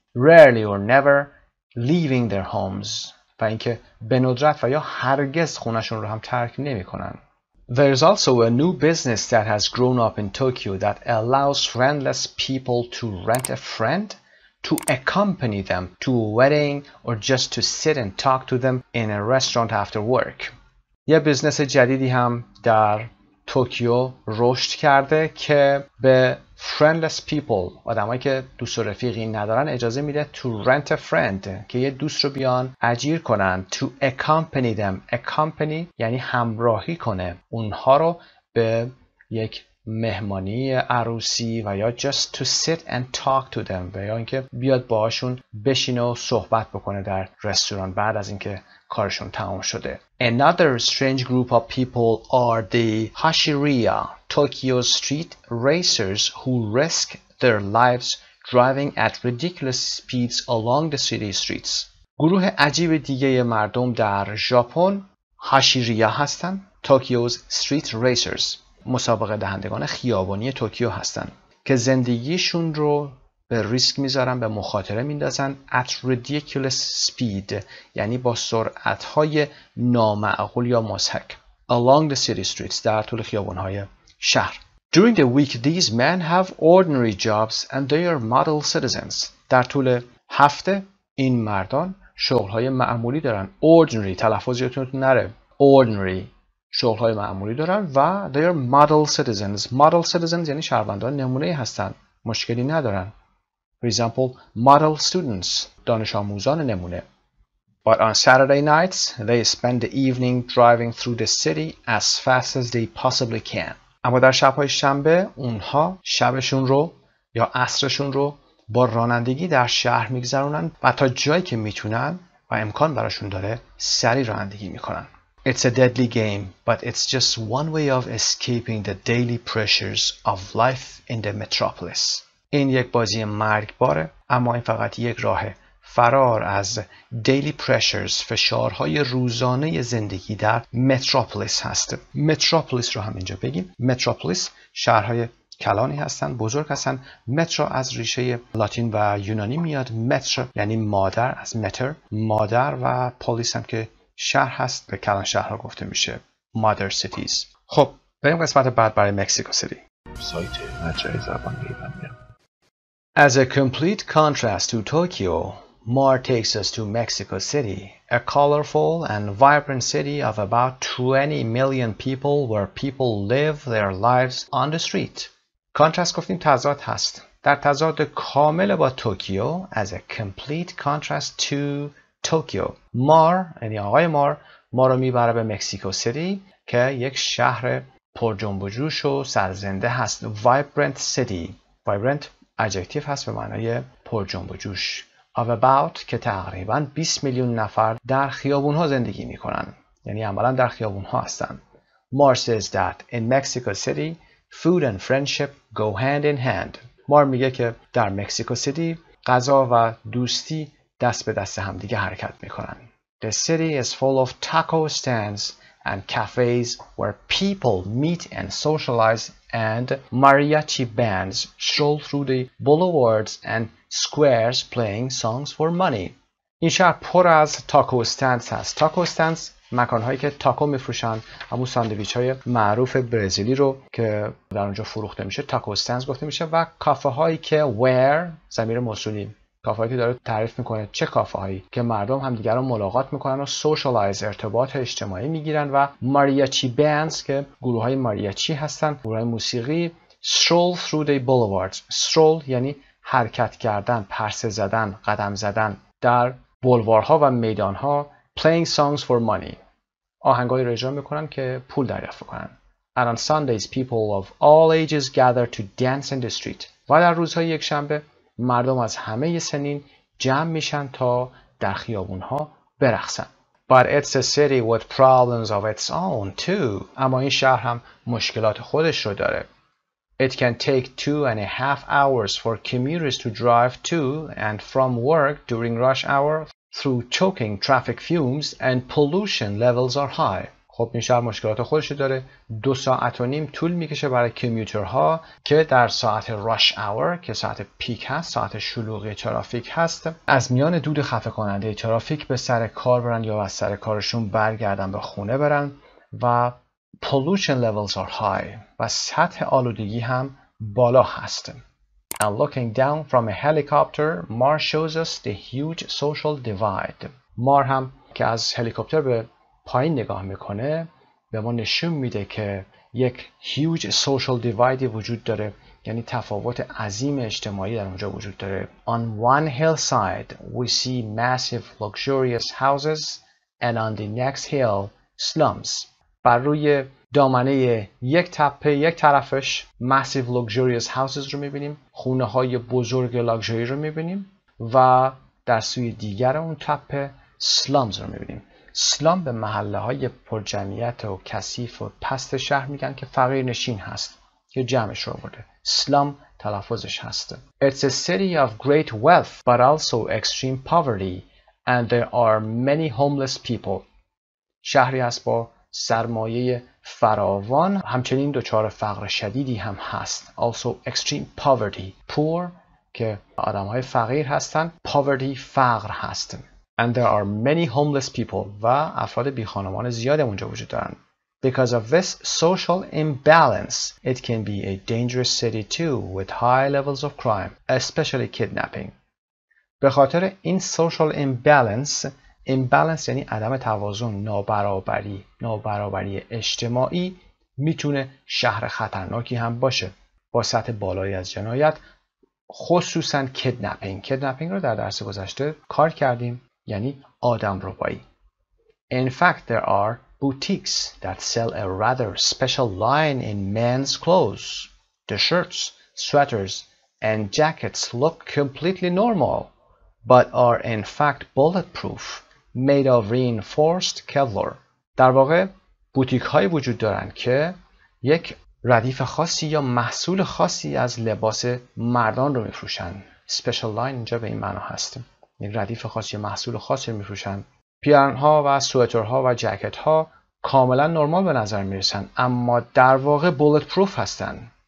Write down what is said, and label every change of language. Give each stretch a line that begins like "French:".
English: rarely or never leaving their homes
Persian: و اینکه به ندرت و یا هرگز خونشون رو هم ترک نمیکنن.
English: There is also a new business that has grown up in Tokyo that allows friendless people to rent a friend to accompany them to a wedding or just to sit and talk to them in a restaurant after work.
Persian: یه بیزنس جدیدی هم در توکیو رشد کرده که به
English: friendless people،
Persian: آدمایی که دوست و رفیقی ندارن، اجازه میده
English: to rent a friend
Persian: که یه دوست رو بیان اجیر کنن.
English: to accompany them
Persian: accompany یعنی همراهی کنه اونها رو به یک مهمانی عروسی، و یا
English: just to sit and talk to them
Persian: و یا اینکه بیاد باهاشون بشینه و صحبت بکنه در رستوران بعد از اینکه کارشون تمام شده.
English: Another strange group of people are the Hashiriya, Tokyo street racers who risk their lives driving at ridiculous speeds along the city streets.
Persian: گروه عجیب دیگه مردم در ژاپن هاشیریا هستن.
English: Tokyo's street racers
Persian: مسابقه دهندگان خیابانی توکیو هستن که زندگیشون رو به ریسک میذارن، به مخاطره میندازن.
English: at ridiculous speed
Persian: یعنی با سرعت‌های نامعقول یا مضحک.
English: along the city streets
Persian: در طول خیابان‌های شهر.
English: during the week these men have ordinary jobs and they are model citizens.
Persian: در طول هفته این مردان شغل‌های معمولی دارن. ordinary تلفظ یادتون نره. ordinary شغل‌های معمولی دارن و
English: they are model citizens. model citizens
Persian: یعنی شهروندان نمونه هستن، مشکلی ندارن.
English: For example, model students
Persian: دانش آموزان نمونه.
English: But on Saturday nights, they spend the evening driving through the city as fast as they possibly can.
Persian: اما در شب‌های شنبه اونها شبشون رو یا عصرشون رو با رانندگی در شهر میگذرونن و تا جایی که میتونن و امکان براشون داره سریع رانندگی میکنن.
English: It's a deadly game, but it's just one way of escaping the daily pressures of life in the metropolis.
Persian: این یک بازی مرگباره، اما این فقط یک راه فرار از
English: daily pressures،
Persian: فشارهای روزانه زندگی در متروپولیس هست. متروپولیس رو هم اینجا بگیم. متروپولیس شهرهای کلانی هستن، بزرگ هستن. مترو از ریشه لاتین و یونانی میاد. متر یعنی مادر، از متر مادر، و پولیس هم که شهر هست، به کلان شهرها گفته میشه
English: mother cities.
Persian: خب بریم قسمت بعد برای مکزیکو سیتی. سایت مجموعه زبان ایرانیان.
English: As a complete contrast to Tokyo, Mar takes us to Mexico City, a colorful and vibrant city of about 20 million people where people live their lives on the street.
Persian: کانترست گفتیم تضاد هست. در تضاد کامل با توکیو
English: as a complete contrast to Tokyo.
Persian: مار یعنی آقای مار ما رو میبره به مکزیکو سیتی که یک شهر پر جنب و جوش و سرزنده هست.
English: Vibrant city.
Persian: Vibrant ادجکتیو هست به معنای پر جنب و جوش. Of about که تقریباً 20 میلیون نفر در خیابون‌ها زندگی می‌کنن. یعنی عملاً در خیابون‌ها هستن.
English: Mar says that in Mexico City, food and friendship go hand in hand.
Persian: مار میگه که در مکزیکو سیتی غذا و دوستی دست به دست هم دیگه حرکت میکنن.
English: The city is full of taco stands and cafes where people meet and socialize and mariachi bands stroll through the boulevards and squares playing songs for money.
Persian: این شهر پر از تاکو استندز هست. تاکو استندز مکان‌هایی که تاکو میفروشن، همون ساندویچ‌های معروف برزیلی رو که در اونجا فروخته میشه تاکو استندز گفته میشه، و کافه هایی که where ضمیر موصولی، کافه هایی که داره تعریف میکنه چه کافه هایی که مردم همدیگر رو ملاقات میکنن و سوشالایز ارتباط اجتماعی میگیرن، و ماریاچی بندز که گروه های ماریاچی هستن، گروه های موسیقی.
English: stroll through the boulevards.
Persian: stroll یعنی حرکت کردن، پرسه زدن، قدم زدن در بولوارها و میدانها.
English: playing songs for money
Persian: آهنگایی رو اجرا میکنن که پول دریافت کنن.
English: And on Sundays people of all ages gather to dance in the street.
Persian: و در روزهای یک شنبه مردم از همه سنین جمع میشن تا در خیابونها برقصن.
English: But it's a city with problems of its own too.
Persian: اما این شهر هم مشکلات خودش رو داره.
English: It can take 2.5 hours for commuters to drive to and from work during rush hour through choking traffic fumes and pollution levels are high.
Persian: خب این شهر مشکلات خودش داره. 2.5 ساعت طول میکشه برای کمیوترها که در ساعت راش اور که ساعت پیک هست، ساعت شلوغی ترافیک هست، از میان دود خفه کننده ترافیک به سر کار برن یا از سر کارشون برگردن به خونه برن. و
English: pollution levels are high
Persian: و سطح آلودگی هم بالا هست.
English: And looking down from a helicopter, Mar shows us the huge social divide.
Persian: مار هم که از هلیکوپتر به پایین نگاه میکنه به ما نشون میده که یک
English: huge social divide
Persian: وجود داره، یعنی تفاوت عظیم اجتماعی در اونجا وجود داره.
English: On one hillside we see massive luxurious houses and on the next hill slums.
Persian: بر روی دامنه یک تپه یک طرفش
English: massive luxurious houses
Persian: رو میبینیم، خونه های بزرگ لاکچری رو میبینیم، و در سوی دیگر اون تپه slums رو میبینیم. سلام به محله های پرجمعیت و کثیف و پست شهر میگن که فقیر نشین هست که جمعش رو برده. سلام تلفظش هست.
English: It's a city of great wealth but also extreme poverty and there are many homeless people.
Persian: شهری است با سرمایه فراوان، همچنین دچار فقر شدیدی هم هست.
English: Also extreme poverty.
Persian: Poor که آدم های فقیر هستن، poverty فقر هست.
English: And there are many homeless people
Persian: و افراد بی خانمان زیاد اونجا وجود دارن.
English: Because of this social imbalance, it can be a dangerous city too with high levels of crime, especially kidnapping.
Persian: به خاطر این
English: social imbalance
Persian: یعنی عدم توازن، نابرابری اجتماعی، میتونه شهر خطرناکی هم باشه با سطح بالایی از جنایت، خصوصا کیدنپینگ رو در درس گذشته کار کردیم، یعنی آدم ربایی.
English: In fact, there are boutiques that sell a rather special line in men's clothes. The shirts, sweaters, and jackets look completely normal, but are in fact bulletproof, made of reinforced Kevlar.
Persian: در واقع بوتیک های وجود دارن که یک ردیف خاصی یا محصول خاصی از لباس مردان رو میفروشن. Special line اینجا به این معنا هست. یک ردیف خاصی یا محصول خاصی رو میفروشن. پیرن ها و سوئترها و جکت ها کاملا نرمال به نظر میرسن، اما در واقع
English: bullet proof
Persian: هستن.